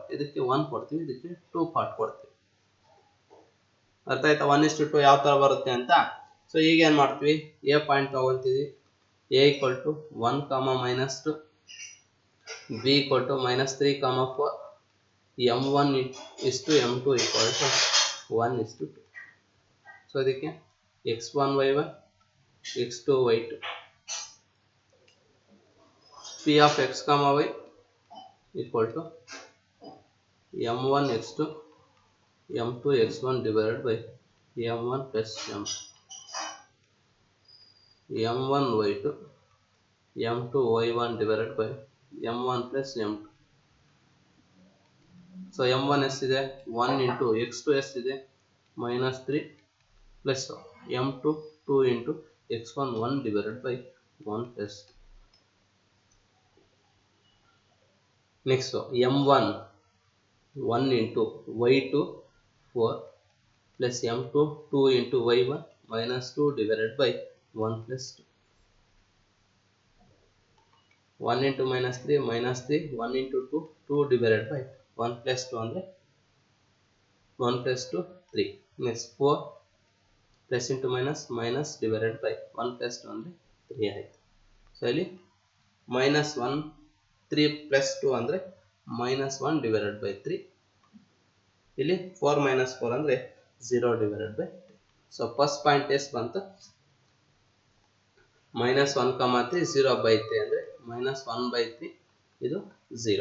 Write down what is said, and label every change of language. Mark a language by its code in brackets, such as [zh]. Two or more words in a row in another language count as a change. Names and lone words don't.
[kn] ಇದಕ್ಕೆ 1 ಕೊಡ್ತೀವಿ, ಇದಕ್ಕೆ 2 ಪಾರ್ಟ್ ಕೊಡ್ತೀವಿ. ಅರ್ಥ ಆಯ್ತಾ, 1:2 ಯಾವ ತರ ಬರುತ್ತೆ ಅಂತ. ಸೊ ಈಗ ಏನ್ ಮಾಡ್ತೀವಿ, a ಪಾಯಿಂಟ್ ತಗೊಂತೀವಿ, a = 1, -2, b = -3, 4, m1:m2 = 1:2. [en] ಸೊ ಇದಕ್ಕೆ x1 y1, x2 y2, p of x, y = m1 x2, m2 x1 divided by m1 plus m1 y2, m2 y1 divided by m1 plus m2. ಸೊ m1 ಎಷ್ಟಿದೆ, 1 into x2 ಎಷ್ಟಿದೆ, -3 plus m2 2 into x1 1 divided by 1 plus. Next m1 1 into y2 4 plus m2 2 into y1 -2 divided by 1 plus 2. 1 into -3 -3, 1 into 2 2 divided by 1 plus 2 ಅಂದರೆ 1 plus 2 3. Next 4 plus into minus divided by 1 plus 2 [kn] ಅಂದರೆ 3 ಆಯಿತು. [en] ಸೊ ಇಲ್ಲಿ -1 3 plus 2 ಅಂದರೆ -1 divided by 3. [kn] ಇಲ್ಲಿ 4 - 4 ಅಂದರೆ 0 [en] divided by [kn] 3. ಸೊ [en] first point [kn] ಎಷ್ಟು ಬಂತು, -1,3 0/3 ಅಂದರೆ -1/3, ಇದು 0.